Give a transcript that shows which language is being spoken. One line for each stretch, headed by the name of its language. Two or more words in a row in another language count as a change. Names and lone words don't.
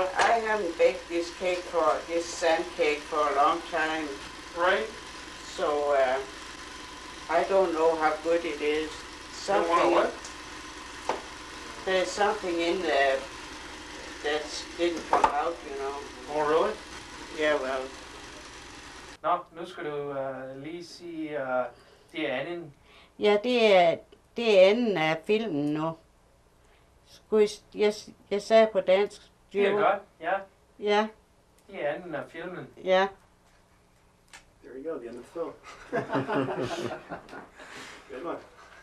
English: I haven't baked this sand cake for a long time. Right. So I don't know how good it is. What? There's something in there that didn't come out, you know. Oh, really? Yeah, well.
Danish: Nå, nu skal du lige sige, det er anden. Ja, det er anden af filmen nu. Jeg sagde på dansk. Det er godt, ja. Ja. Det er enden af filmen. Ja.
English: There you go, the end of the film. Good one.